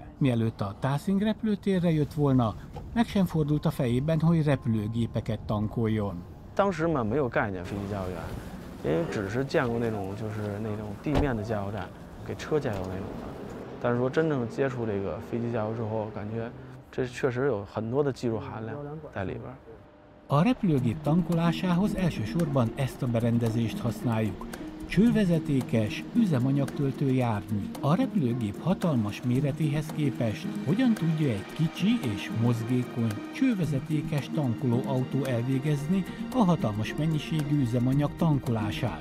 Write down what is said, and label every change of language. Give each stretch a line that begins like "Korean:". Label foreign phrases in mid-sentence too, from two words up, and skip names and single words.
Hungarian: Mielőtt a Tashing repülőtérre jött volna, meg sem fordult a fejében, hogy repülőgépeket tankoljon.
Chinese: 当时嘛没有概念飞机加油员，因为只是见过那种地面的加油站，给车加油那种的。但是说真正接触这个飞机加油之后，感觉这确实有很多的技术含量在里边。
Hungarian: A repülőgép tankolásához elsősorban ezt a berendezést használjuk. Csővezetékes, üzemanyagtöltő jármű. A repülőgép hatalmas méretéhez képest hogyan tudja egy kicsi és mozgékony, csővezetékes tankolóautó elvégezni a hatalmas mennyiségű üzemanyag tankolását?